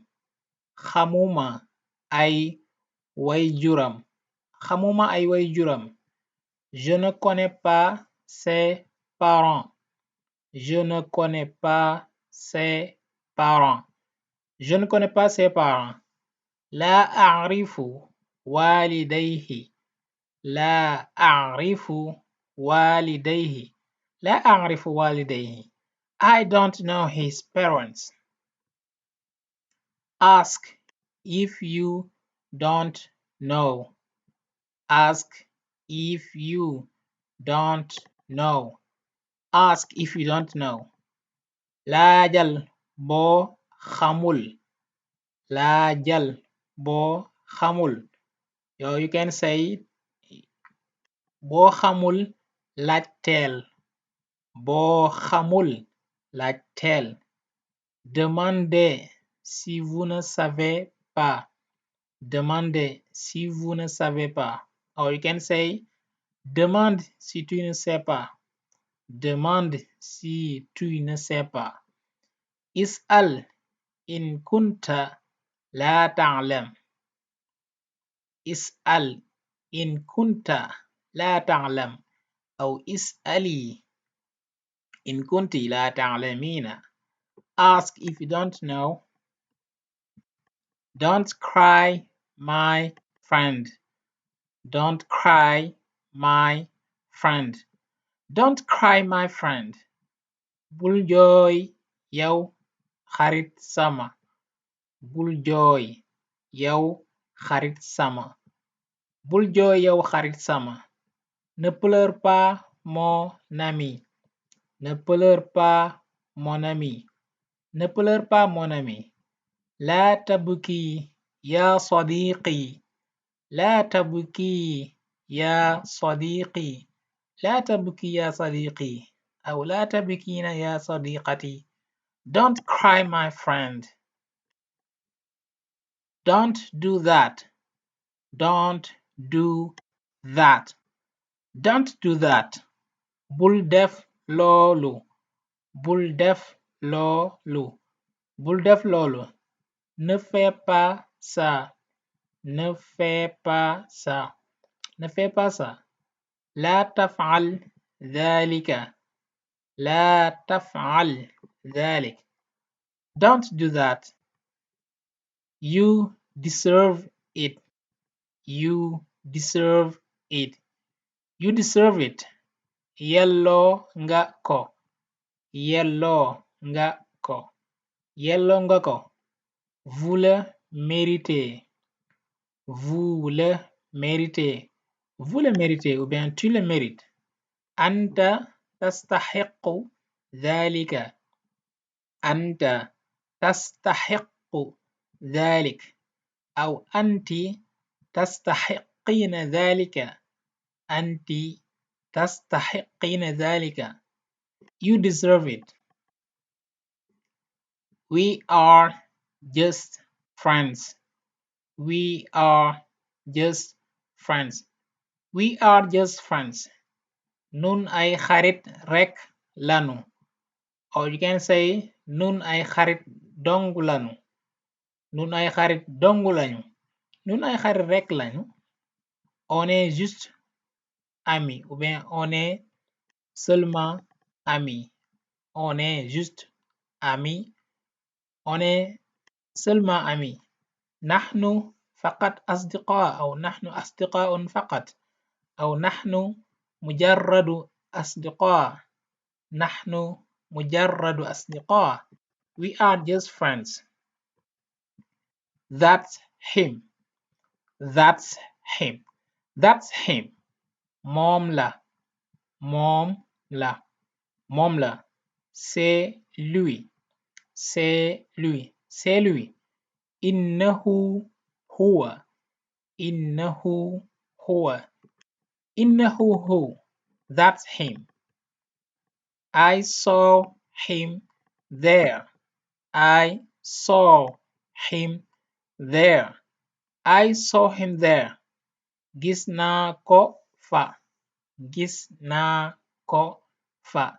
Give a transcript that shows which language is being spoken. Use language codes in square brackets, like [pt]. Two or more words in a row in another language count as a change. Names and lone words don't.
[wo] Xamuma ay wayjuram. Xamuma ay wayjuram. [fr] Je ne connais pas ses parents. Je ne connais pas ses parents. Je ne connais pas ses parents. [ar] لا أعرف والديه. لا أعرف والديه. لا أعرف والديه. [en] I don't know his parents. Ask if you don't know. Ask if you don't know. Ask if you don't know. [wo] laajal boo xamul. laajal boo xamul. [en] You can say [wo] boo xamul laajteel. boo xamul laajteel. [fr] Demandez si vous ne savez pas. Demandez si vous ne savez pas. [en] Or you can say [fr] demande si tu ne sais pas. Demande si tu ne sais pas. [ar] اسأل إن كنت لا تعلم. اسأل إن كنت لا تعلم أو اسألي إن كنت لا تعلمين. [en] Ask if you don't know. Don't cry, my friend. Don't cry, my friend. Don't cry, my friend. [wo] Bul jooy yow xarit sama. Bul jooy yow xarit sama. Bul jooy yow xarit sama. [fr] Ne pleure pas, mon ami. Ne pleure pas, mon ami. Ne pleure pas, mon ami. [ar] لا تبكي يا صديقي. لا تبكي يا صديقي. لا تبكي يا صديقي أو لا تبكين يا صديقتي. [en] Don't cry, my friend. Don't do that. Don't do that. Don't do that. [wo] Bul def loolu. Bul def loolu. Bul def loolu. [fr] Ne fais pas ça. Ne fais pas ça. Ne fais pas ça. [ar] لا تفعل ذلك. لا تفعل ذلك. [en] Don't do that. You deserve it. You deserve it. You deserve it. [wo] Yelloo nga ko. Yelloo nga ko. Yelloo nga ko. [fr] Vous le méritez. Vous le méritez. Vous le méritez ou bien tu le mérites. [ar] أنت تستحق ذلك. أنت تستحق ذلك أو أنت تستحقين ذلك. أنت تستحقين ذلك. [en] You deserve it. We are just friends. We are just friends. We are just friends. [wo] Nun ay xarit rek lanu. [en] Or you can say [wo] nun ay xarit dong lanu. Nun ay xarit dong lañu. Nun ay xarit rek lañu. [fr] On est juste amis ou bien on est seulement amis. On est juste amis. On est seulement amis. [ar] نحن فقط أصدقاء أو نحن أصدقاء فقط أو نحن مجرد أصدقاء. نحن مجرد أصدقاء. [en] We are just friends. That's him. That's him. That's him. [wo] moom la. moom la. moom la. [fr] C'est lui. C'est lui. C'est lui. [ar] إنه هو. إنه هو. إنه هو. [en] That's him. I saw him there. I saw him there. I saw him there. [wo] Gis naa ko fa. Gis naa ko fa.